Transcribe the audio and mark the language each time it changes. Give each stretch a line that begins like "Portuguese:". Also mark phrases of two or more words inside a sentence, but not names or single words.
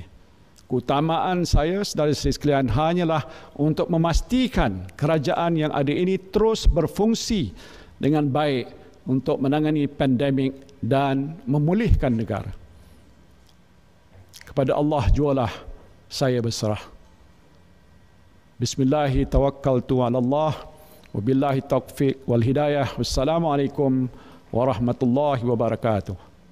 Malay: Keutamaan saya, saudara-saudari sekalian, hanyalah untuk memastikan kerajaan yang ada ini terus berfungsi dengan baik untuk menangani pandemik dan memulihkan negara. Kepada Allah jualah saya berserah.
Arabic: بسم الله توكلت على الله وبالله التوفيق والهداية. والسلام عليكم ورحمة الله وبركاته.